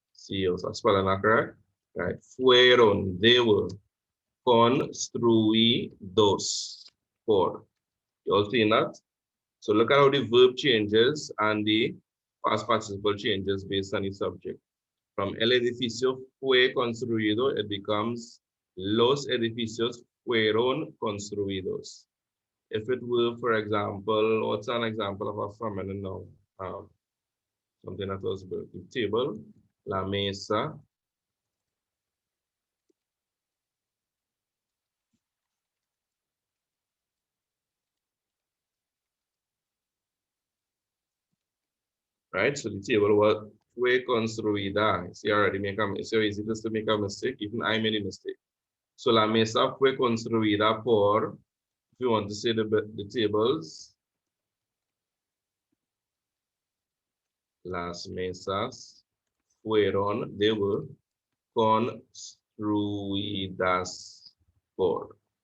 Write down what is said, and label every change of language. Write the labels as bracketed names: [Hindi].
[English] I'm spelling that correct? Right. [Spanish] Fueron, [English] they were [Spanish] construidos por. [English] You all seen that? So look at how the verb changes and the past participle changes based on the subject. From [Spanish] el edificio fue construido, [English] it becomes [Spanish] los edificios fueron construidos. [English] If it were, for example, what's an example of a feminine noun? Something that was built. The table, la mesa. Right? So the table was [Spanish] fue construida. [English] See, I already make a mistake. It's so easy just to make a mistake. Even I made a mistake. So [Spanish] la mesa fue construida por, [English] if you want to say the tables, [Spanish] las mesas fueron, [English] they were [Spanish] construidas por.